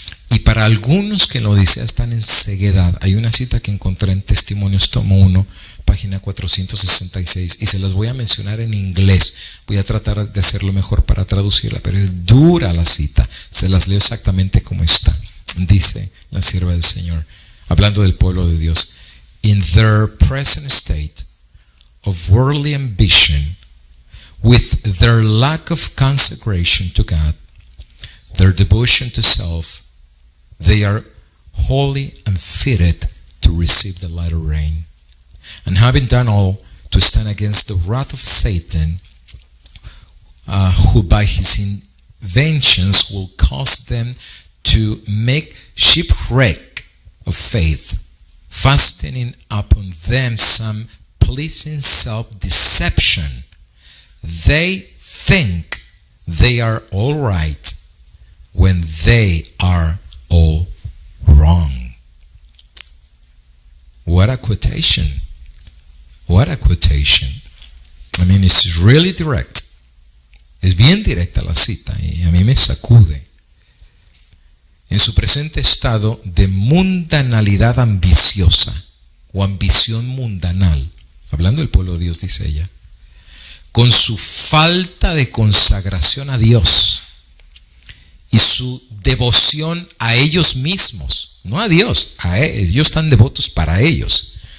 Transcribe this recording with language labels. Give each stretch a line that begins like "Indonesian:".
Spanish: Y para algunos que en la Odisea están en ceguedad, hay una cita que encontré en Testimonios tomo 1, página 466, y se las voy a mencionar en inglés. Voy a tratar de hacerlo mejor para traducirla, pero es dura la cita. Se las leo exactamente como está. Dice la sierva del Señor, hablando del pueblo de Dios:
English: in their present state of worldly ambition, with their lack of consecration to God, their devotion to self, they are wholly unfitted to receive the latter rain. And having done all to stand against the wrath of Satan, who by his inventions will cause them to make shipwreck of faith, fastening upon them some pleasing self-deception. They think they are all right, when they are all wrong. What a quotation. What a quotation. I mean, it's really direct.
Spanish: Es bien directa la cita y a mí me sacude. En su presente estado de mundanalidad ambiciosa o ambición mundanal, hablando del pueblo de Dios, dice ella, con su falta de consagración a Dios y su devoción a ellos mismos, no a Dios, ellos están devotos para ellos.